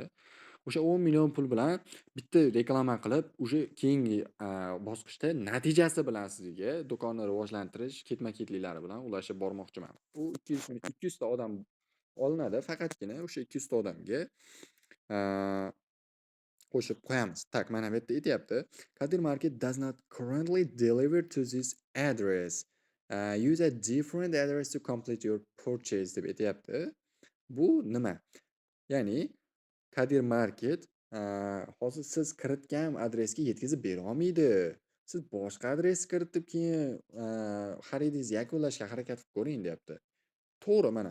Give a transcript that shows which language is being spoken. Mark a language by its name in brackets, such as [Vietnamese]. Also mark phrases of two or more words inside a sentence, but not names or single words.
[Uzbek] O'sha 10 million pul bilan bitta reklama qilib, o'sha keyingi bosqichda natijasi bilan sizga do'konni rivojlantirish ketma-ketliklari bilan ulashib bormoqchiman. U 200 ta odam olinadi, faqatgina o'sha 200 ta odamga qo'shib qo'yamiz. Tak, mana bu yerda aytyapti. [English] Kadir Market does not currently deliver to this address. Use a different address to complete your purchase [Uzbek] deb aytyapti. Bu nima? Ya'ni Kadir Market hozir siz kiritgan adresga yetkazib bera olmaydi. Siz boshqa adresni kiritib keyin xaridingizni yakunlashga harakat qilib ko'ring deyapti. to'g'ri mana.